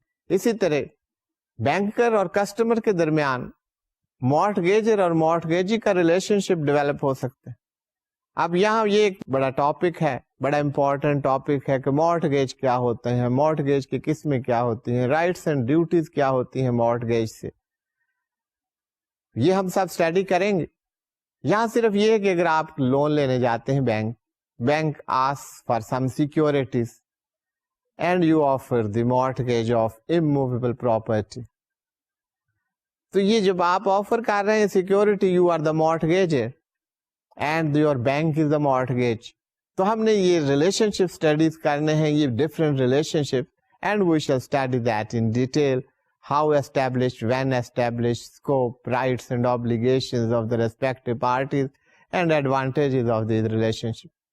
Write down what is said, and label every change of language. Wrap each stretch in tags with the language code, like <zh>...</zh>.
<hi>इसी तरह बैंकर और कस्टमर के दरमियान मॉर्टगेजर और मॉर्टगेजी का रिलेशनशिप डेवलप हो सकता है. अब यहाँ ये एक बड़ा टॉपिक है, बड़ा इंपॉर्टेंट टॉपिक है कि मॉर्टगेज क्या होते हैं, मॉर्टगेज की किस्में क्या होती हैं, राइट्स एंड ड्यूटीज क्या होती हैं मॉर्टगेज से, ये हम सब स्टडी करेंगे. यहाँ सिर्फ ये है कि अगर आप लोन लेने जाते हैं</hi> <en>Bank asks for some securities and you offer the mortgage of immovable property.</en> <hi>तो ये जब आप ऑफर कर रहे हैं security,</hi> <en>You are the mortgagor and your bank is the mortgage.</en> <hi>तो हमने ये रिलेशनशिप स्टडीज करने हैं, ये different relationship,</hi> <en>And we shall study that in detail. How established, when established, scope, rights and obligations of the respective parties and advantages of this relationship.</en>